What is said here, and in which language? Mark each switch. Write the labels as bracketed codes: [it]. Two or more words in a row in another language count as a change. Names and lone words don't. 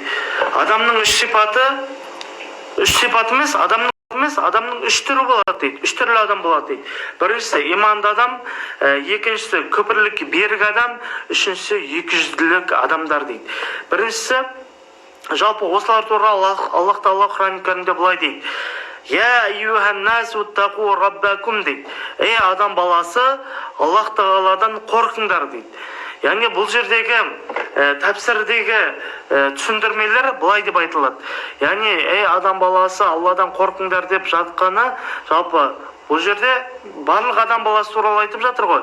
[kk] Адамның үш сипаты адамның үш түрі болады дейді. Үш түрлі адам болады дейді. Біріншісі иманды адам, екіншісі күпірлік берік адам, үшіншісі екіжүзділік адамдар дейді. Біріншісі жалпы осылар туралы Аллах Тағала Құран кәрімде былай дейді: [ar] يا أيها الناس اتقوا ربكم [kk] дейді. Ей адам баласы, Аллах Тағаладан қорқыңдар дейді. Яғни бұл жердегі тәпсірдегі түсіндірмелер былай деп айтылады. Яғни ей адам баласы, Алладан қорқыңдар деп жатқаны жалпы бұл жерде барлық адам баласы туралы айтып жатыр ғой.